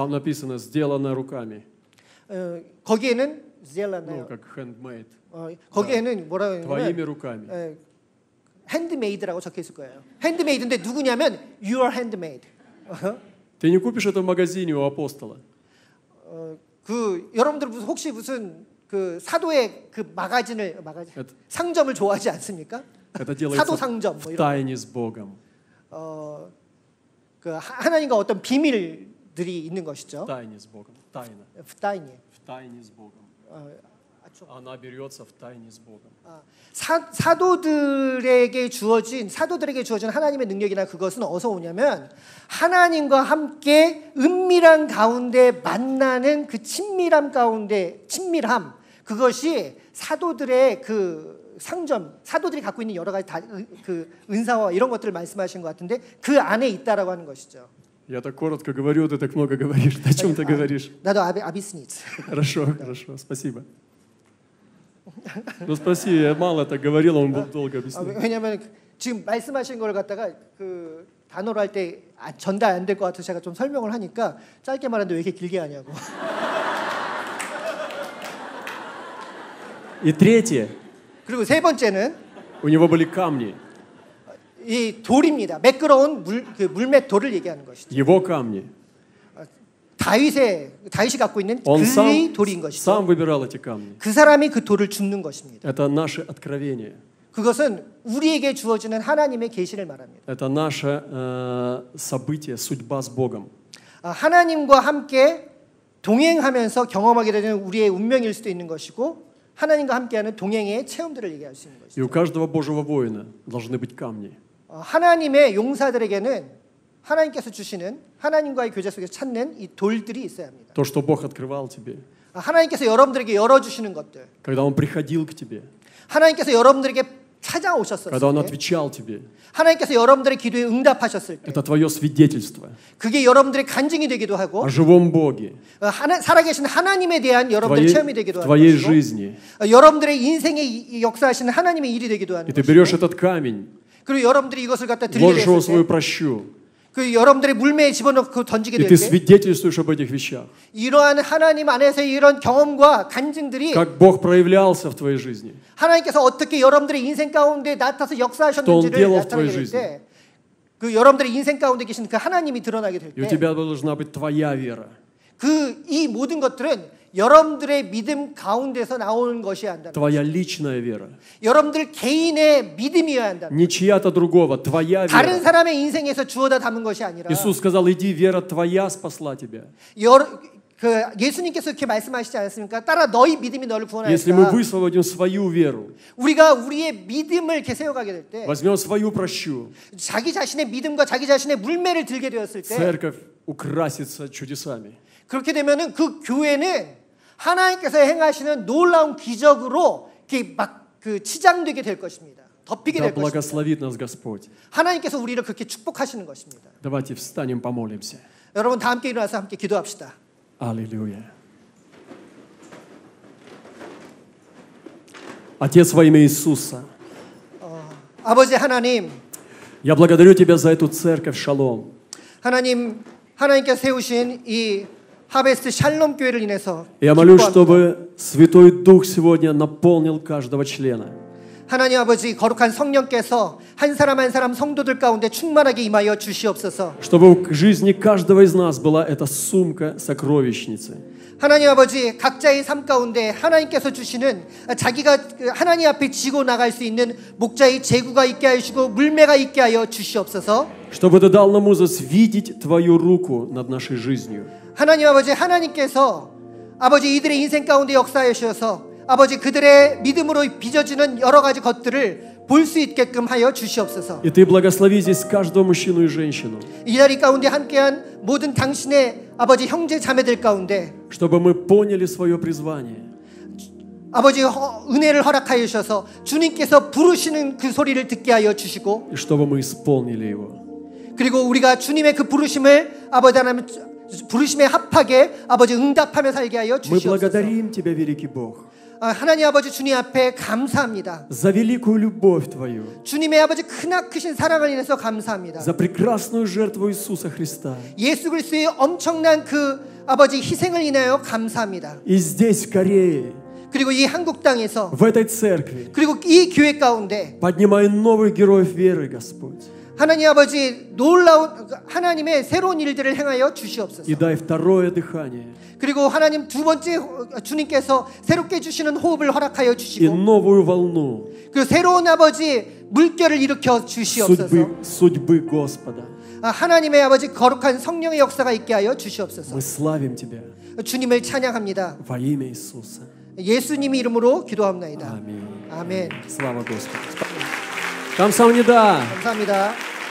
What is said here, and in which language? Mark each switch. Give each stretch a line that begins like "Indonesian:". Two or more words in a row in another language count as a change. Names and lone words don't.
Russian: Там написано «сделано руками».
Korean: 거기에는
Russian: Ну, как handmade.
Korean: 거기에는 뭐라고
Russian: Твоими
Korean: 하냐면
Russian: руками.
Korean: 핸드메이드라고 적혀 있을 거예요. 핸드메이드인데 누구냐면
English: your handmade.
Russian: Ты не купишь это в магазине у апостола.
Korean: 그 여러분들 혹시 무슨 그 사도의 그 상점을 좋아하지 않습니까?
Russian: Это делается
Korean: 사도 상점 뭐
Russian: в
Korean: 이런.
Russian: тайне с Богом.
Korean: 그 하나님과 어떤 비밀들이 있는 것이죠.
Russian: В тайне с Богом. Тайна. В тайне. В тайне с Богом. Она берется в тайне с Богом.
Korean: 사도들에게 주어진 하나님의 능력이나 그것은 어디서 오냐면 하나님과 함께 은밀한 가운데 만나는 그 친밀함 그것이 사도들의 그 상점, 사도들이 갖고 있는 여러 가지 그 은사와 이런 것들을 말씀하신 것 같은데 그 안에 있다라고 하는 것이죠.
Russian: Я так коротко говорю, ты так много говоришь. О чем ты говоришь? 나도 объяснить. Хорошо, спасибо. Ну спроси, я мало так говорил, он долго объяснил.
Korean: 왜냐하면 지금 말씀하신 걸 갖다가 그 단어로 할 때 전달 안 될 것 같아서 제가 좀 설명을 하니까 짧게 말하는데 왜 이렇게 길게 하냐고.
Russian: И третье.
Korean: 그리고 세 번째는
Russian: У него были камни.
Korean: 이 돌입니다. 매끄러운 물맷 돌을 얘기하는 것이죠.
Russian: Его камни.
Korean: 다윗이 갖고 있는 그의 돌인 것이죠.
Russian: Сам выбирал эти камни.
Korean: 그 사람이 그 돌을 줍는 것입니다.
Russian: Это наше откровение.
Korean: 그것은 우리에게 주어지는 하나님의 계시를 말합니다.
Russian: Это наше событие, судьба с Богом.
Korean: 하나님과 함께 동행하면서 경험하게 되는 우리의 운명일 수도 있는 것이고 하나님과 함께하는 동행의 체험들을 얘기할 수 있는 것이죠.
Russian: И у каждого Божьего воина должны быть камни.
Korean: 하나님의 용사들에게는 하나님께서 주시는 하나님과의 교제 속에서 찾는 이 돌들이 있어야 합니다.
Russian: То, что Бог открывал тебе.
Korean: 하나님께서 여러분들에게 열어주시는 것들.
Russian: Когда Он приходил к тебе.
Korean: 하나님께서 여러분들에게 찾아오셨을 때.
Russian: Когда Он отвечал тебе.
Korean: 하나님께서 여러분들의 기도에 응답하셨을 때.
Russian: Это твое свидетельство.
Korean: 그게 여러분들의 간증이 되기도 하고.
Russian: О живом Боге.
Korean: 살아계신 하나님에 대한 여러분들의 체험이 되기도 하고.
Russian: твоей жизни.
Korean: 여러분들의 인생에 역사하시는 하나님의 일이 되기도 하는 것이고.
Russian: И ты берешь этот камень.
Korean: 그리고 여러분들이 이것을 갖다 들리게 됐을 때. 그 여러분들의 물매에 집어넣고 던지게 될 때 이러한 하나님 안에서의 이런 경험과 간증들이 하나님께서 어떻게 여러분들의 인생 가운데 나타나서 역사하셨는지를 나타나게 될 때 그 여러분들의 인생 가운데 계신 그 하나님이 드러나게 될 때 그 이 모든 것들은 여러분들의 믿음 가운데서 나오는 것이어야 한다.
Russian: Твоя личная вера.
Korean: 여러분들 개인의 믿음이어야 한다.
Russian: Не чья-то другого, твоя вера.
Korean: 다른 사람의 인생에서 주어다 담은 것이 아니라.
Russian: Иисус сказал, иди, вера твоя спасла тебя.
Korean: 예수님께서 이렇게 말씀하시지 않았습니까? 따라 너희 믿음이 너를 구원하였다.
Russian: Если мы высвободим свою веру,
Korean: 우리가 우리의 믿음을 이렇게 세워가게 될 때,
Russian: возьмем свою прощу,
Korean: 자기 자신의 믿음과 자기 자신의 물매를 들게 되었을 때,
Russian: церковь украсится чудесами.
Korean: 그렇게 되면은 그 교회는 하나님께서 행하시는 놀라운 기적으로 이렇게 막 그 치장되게 될 것입니다. 덮이게 될 것입니다. 하나님께서 우리를 그렇게 축복하시는 것입니다.
Russian: Давайте встанем, помолимся.
Korean: 여러분 다 함께 일어나서 함께 기도합시다.
Russian: Аллилуйя. Отец во имя Иисуса.
Korean: 아버지 하나님.
Russian: Я благодарю Тебя за эту церковь Шалом.
Korean: 하나님께서 세우신 이 하베스트 샬롬 교회를 인해서
Russian: Я молюсь, чтобы Святой Дух сегодня наполнил каждого члена.
Korean: 하나님 아버지 거룩한 성령께서 한 사람 한 사람 성도들 가운데 충만하게 임하여 주시옵소서.
Russian: Чтобы в жизни каждого из нас была эта сумка сокровищницы.
Korean: 하나님 아버지 각자의 삶 가운데 하나님께서 주시는 자기가 하나님 앞에 지고 나갈 수 있는 목자의 제구가 있게 하시고 물매가 있게 하여 주시옵소서.
Russian: Чтобы ты дал нам мудрость видеть Твою руку над нашей жизнью.
Korean: 하나님 아버지 하나님께서 아버지 이들의 인생 가운데 역사하셔서 아버지 그들의 믿음으로 빚어지는 여러 가지 것들을 볼 수 있게끔 하여 주시옵소서.
Russian: И Ты благослови здесь каждого мужчину и женщину.
Korean: 이 자리 가운데 함께한 모든 당신의 아버지 형제 자매들 가운데
Russian: чтобы мы поняли свое призвание.
Korean: 아버지 은혜를 허락하여 주셔서 주님께서 부르시는 그 소리를 듣게 하여 주시고
Russian: И чтобы мы исполнили его.
Korean: 그리고 우리가 주님의 그 부르심을 아버지 하나님 부르심에 합하게 아버지 응답하며 살게 하여 주시옵소서.
Russian: Мы благодарим Тебя, великий Бог.
Korean: 하나님 아버지 주님 앞에 감사합니다.
Russian: За великую любовь Твою.
Korean: 주님의 아버지 크나크신 사랑을 인해서 감사합니다.
Russian: За прекрасную жертву Иисуса Христа.
Korean: 예수 그리스도의 엄청난 그 아버지 희생을 인하여 감사합니다.
Russian: И здесь в Корее.
Korean: 그리고 이 한국 땅에서
Russian: в этой церкви.
Korean: 그리고 이 교회 가운데
Russian: поднимай новых героев веры, Господь.
Korean: 하나님 아버지 놀라운 하나님의 새로운 일들을 행하여 주시옵소서.
Russian: И дай второе дыхание.
Korean: 그리고 하나님 두 번째 주님께서 새롭게 주시는 호흡을 허락하여 주시고
Russian: И новую волну.
Korean: 그 새로운 아버지 물결을 일으켜 주시옵소서.
Russian: судьбы Господа.
Korean: 하나님의 아버지 거룩한 성령의 역사가 있게 하여 주시옵소서.
Russian: Мы славим Тебя.
Korean: 주님을 찬양합니다.
Russian: Во имя Иисуса.
Korean: 예수님의 이름으로 기도합나이다. 아멘. 아멘.
Russian: Слава Господу.
Korean: 감사합니다. 감사합니다.